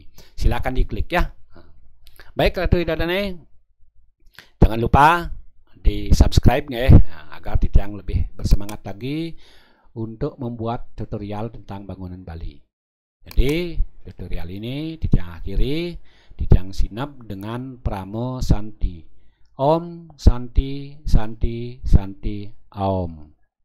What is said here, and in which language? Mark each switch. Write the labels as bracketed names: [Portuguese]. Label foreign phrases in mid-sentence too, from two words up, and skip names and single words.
[Indonesian] Silakan diklik ya. Baik Ratu Idodane, jangan lupa di subscribe ya, agar Titiang lebih bersemangat lagi untuk membuat tutorial tentang bangunan Bali. Jadi tutorial ini Titiang akhiri, Titiang sinap dengan Pramo Santi. [Sanskrit] Om Santi Santi Santi Om.